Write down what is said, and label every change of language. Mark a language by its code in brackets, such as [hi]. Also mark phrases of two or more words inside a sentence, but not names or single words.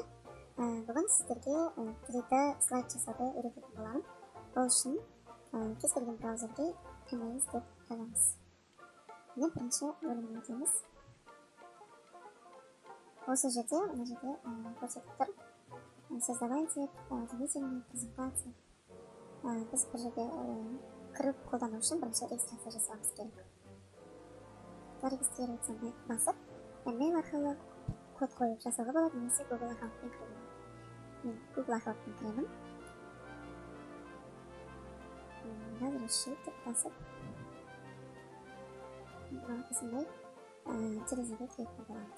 [kk] Бүгін сіздерге 3D слайд жасауды үйрететін боламын. Ол үшін кез келген браузерге кірмеңіз деп жазамыз. Міне бірінші бөліміне өтеміз. Осы жерде, мына жерде көрсетіп тұр. [ru] Создавайте дополнительные презентации. [kk] Біз бұл жерде кіріп қолдану үшін бірінші регистрация жасауымыз керек. Зарегистрироваться басып, email арқылы код қойып жасауға болады, немесе Google аккаунтпен кіруге. Мен Google аккаунтпен кіремін. Разрешить деп басып, осындай терезеге кіретін боламыз.